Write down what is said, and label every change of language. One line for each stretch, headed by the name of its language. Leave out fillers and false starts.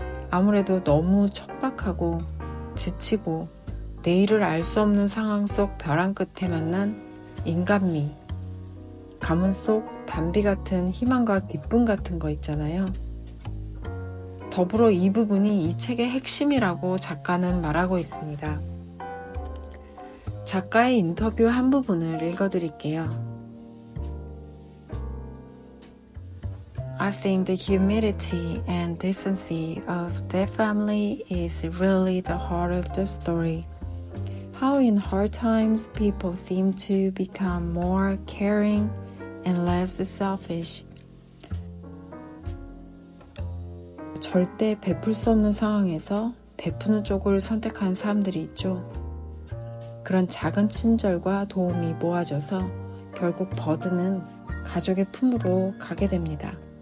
Korean: 아무래도 너무 척박하고 지치고 내일을 알 수 없는 상황 속 벼랑 끝에 만난 인간미, 가문 속 단비 같은 희망과 기쁨 같은 거 있잖아요. 더불어 이 부분이 이 책의 핵심이라고 작가는 말하고 있습니다. 작가의 인터뷰 한 부분을 읽어드릴게요.
English: I think the humility and decency of their family is really the heart of the story. How in hard times people seem to become more caring and less selfish.
Korean: 절대 베풀 수 없는 상황에서 베푸는 쪽을 선택한 사람들이 있죠. 그런 작은 친절과 도움이 모아져서 결국 버드는 가족의 품으로 가게 됩니다.